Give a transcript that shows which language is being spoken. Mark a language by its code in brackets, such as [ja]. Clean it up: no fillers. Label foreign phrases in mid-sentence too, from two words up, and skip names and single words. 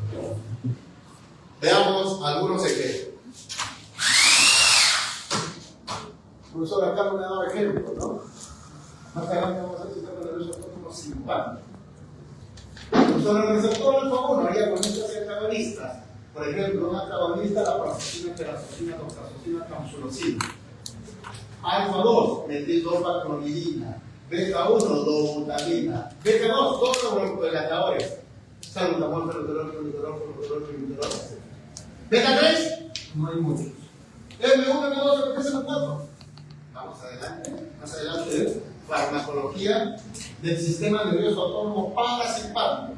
[es] Veamos algunos ejemplos. Profesor, acá no me ha dado ejemplo, ¿no? Más adelante vamos a ver si estamos en los autónomos simpáticos. Profesor, el receptor alfa 1 haría con estos antagonistas. Por ejemplo, un antagonista la paroxetina, terazosina, doxazosina, tamsulosina. Alfa 2, metil-2-clonidina. Beta 1, dobutamina. Beta 2, todos los broncodelatadores. Salbutamol, feruterol, etc. Beta 3, no hay muchos. M1, M2, M3, M4. Vamos adelante. Más adelante, farmacología del sistema nervioso autónomo parasimpático.